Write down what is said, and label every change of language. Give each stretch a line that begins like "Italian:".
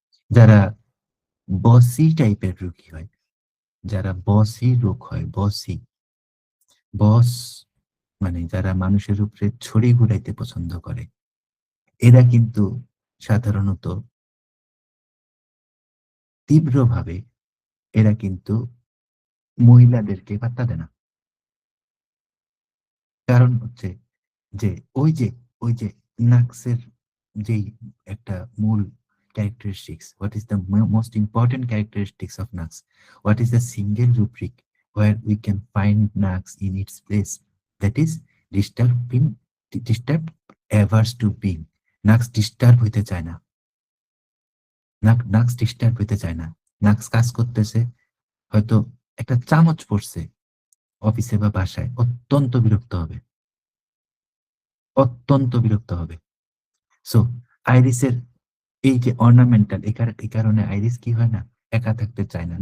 Bangla: যারা বসি টাইপের রোগী হয়, যারা বসি রোগ হয়, বসি, বস মানে যারা মানুষের উপরে ছড়ি ঘুরাইতে পছন্দ করে, এরা কিন্তু সাধারণত তীব্রভাবে, এরা কিন্তু মহিলাদেরকে পাত্তা দেয় না। কারণ হচ্ছে যে ওই যে ওই যে নাক্সের যেই একটা মূল characteristics,
English: what is the most important characteristics of Nux? What is the single rubric where we can find Nux in its place? That is disturbing, disturbed, averse to being.
Bangla: Nux disturb হইতে চায় না। নাক্স disturb হইতে চায় না। নাক্স কাজ করতেছে, হয়তো একটা চামচ পড়ছে অফিসে বা বাসায়, অত্যন্ত বিরক্ত হবে, অত্যন্ত বিরক্ত হবে। সো আইরিসের এই যে অর্নামেন্টাল, এই কারণে আইরিস কি হয় না? একা থাকতে চায় না।